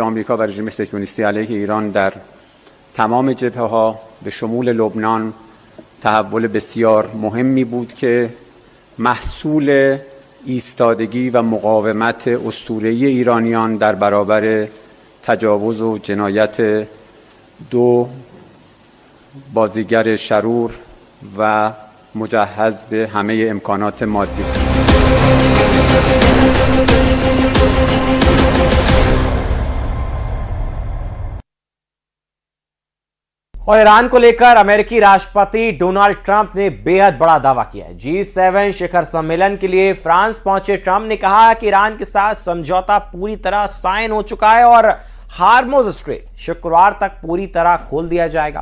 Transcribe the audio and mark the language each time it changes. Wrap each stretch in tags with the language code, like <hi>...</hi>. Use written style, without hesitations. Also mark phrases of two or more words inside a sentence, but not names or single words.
<fa>آمریکا و رژیم صهیونیستی علیه ایران در تمام جبهه‌ها به شمول لبنان تحول بسیار مهمی بود که محصول ایستادگی و مقاومت اسطوره‌ای ایرانیان در برابر تجاوز و جنایت دو بازیگر شرور و مجهز به همه امکانات مادی.</fa> <hi>और ईरान को लेकर अमेरिकी राष्ट्रपति डोनाल्ड ट्रंप ने बेहद बड़ा दावा किया है। G7 शिखर सम्मेलन के लिए फ्रांस पहुंचे ट्रंप ने कहा कि ईरान के साथ समझौता पूरी तरह साइन हो चुका है और हार्मोज स्ट्रेट शुक्रवार तक पूरी तरह खोल दिया जाएगा।</hi>